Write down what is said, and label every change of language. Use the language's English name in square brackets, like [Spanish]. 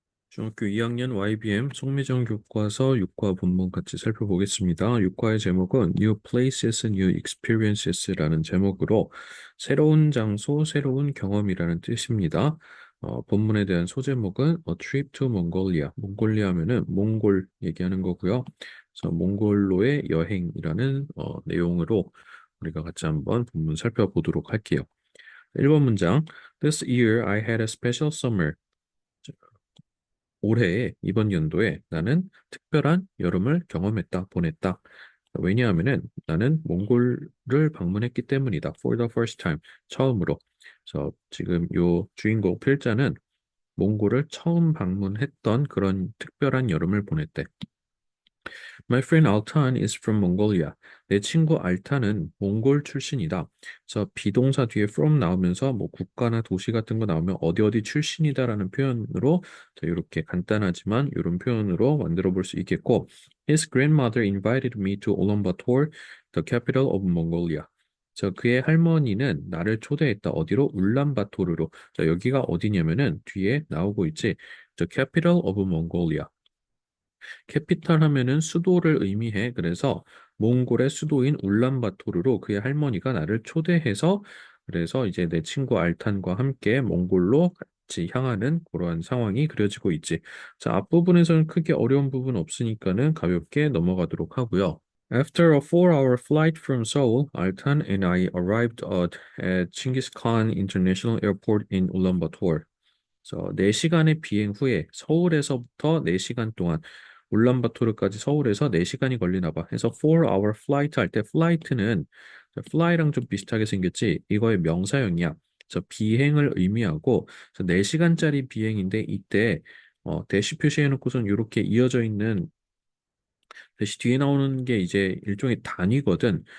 [Korean] 중학교 2학년 YBM 송미정 교과서 6과 본문 같이 살펴보겠습니다. 6과의 제목은 New Places, New Experiences라는 제목으로 새로운 장소, 새로운 경험이라는 뜻입니다. 본문에 대한 소제목은 A Trip to Mongolia. 몽골리아 하면은 몽골 얘기하는 거고요. 그래서 몽골로의 여행이라는 내용으로 우리가 같이 한번 본문 살펴보도록 할게요. 1번 문장. [English] This year I had a special summer. [Korean] 올해에 이번 연도에 나는 특별한 여름을 경험했다, 보냈다. 왜냐하면은 나는 몽골을 방문했기 때문이다. [English] For the first time, [Korean] 처음으로. 그래서 지금 요 주인공 필자는 몽골을 처음 방문했던 그런 특별한 여름을 보냈대. [English] My friend Altan is from Mongolia. [Korean] 내 친구 알탄은 몽골 출신이다. 그래서 비동사 뒤에 from 나오면서 뭐 국가나 도시 같은 거 나오면 어디 어디 출신이다라는 표현으로 이렇게 간단하지만 이런 표현으로 만들어 볼 수 있겠고 [English] His grandmother invited me to Ulaanbaatar, the capital of Mongolia. [Korean] 그의 할머니는 나를 초대했다. 어디로? 울란바토르로. 여기가 어디냐면은 뒤에 나오고 있지. [English] The capital of Mongolia. [Korean] 캐피탈 하면은 수도를 의미해. 그래서 몽골의 수도인 울란바토르로 그의 할머니가 나를 초대해서 그래서 이제 내 친구 알탄과 함께 몽골로 같이 향하는 그러한 상황이 그려지고 있지. 자, 앞부분에서는 크게 어려운 부분 없으니까는 가볍게 넘어가도록 하고요. [English] After a 4-hour flight from Seoul, Altan and I arrived at Chinggis Khan International Airport in Ulaanbaatar. [Korean] 그래서 4시간의 비행 후에 서울에서부터 4시간 동안 울란바토르까지 서울에서 4시간이 걸리나 봐. 해서 4-hour flight 할 때 flight는 fly랑 좀 비슷하게 생겼지. 이거의 명사형이야. 그래서 비행을 의미하고 그래서 4시간짜리 비행인데 이때 대시 표시해 놓고선 이렇게 이어져 있는 대시 뒤에 나오는 게 이제 일종의 단위거든.